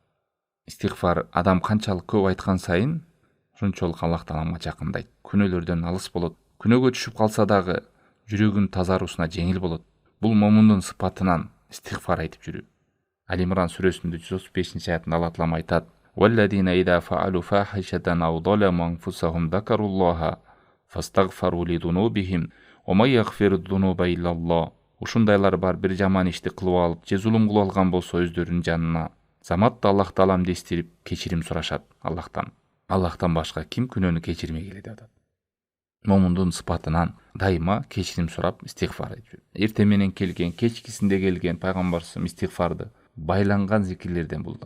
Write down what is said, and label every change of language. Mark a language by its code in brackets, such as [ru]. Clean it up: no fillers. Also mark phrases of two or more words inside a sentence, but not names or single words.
[ky] Истигфар адам канчалык көп айткан сайын, ошончолук Аллах тааламга жакындайт. Күнөөлөрдөн алыс болот. Күнөөгө түшүп калса дагы жүрөгүнүн тазаруусуна жеңил болот. Бул момундун сыпатынан истигфар айтып жүрүү. Ал-Имран сүрөсүнүн 135-аятында Алла таалам айтат: [ar] "والذين إذا فعلوا فاحشة أو ظلموا أنفسهم ذكروا الله فاستغفروا لذنوبهم ومن يغفر الذنوب إلا الله". [ky] Ушундайлар бар, бир жаман ишти кылып алып, же зулум кылып алган болсо өздөрүнүн жанына заматта Аллах тааламды эстирип кечирим сурашат Аллахтан. Аллахтан башка ким күнөөнү кечирмей келет деп атат. Момундун сыпатынан дайыма кечирим сурап истигфар айтып. Эртең менен келген, кечкисинде келген пайгамбарыбыз истигфарды байланган зикирлерден булду.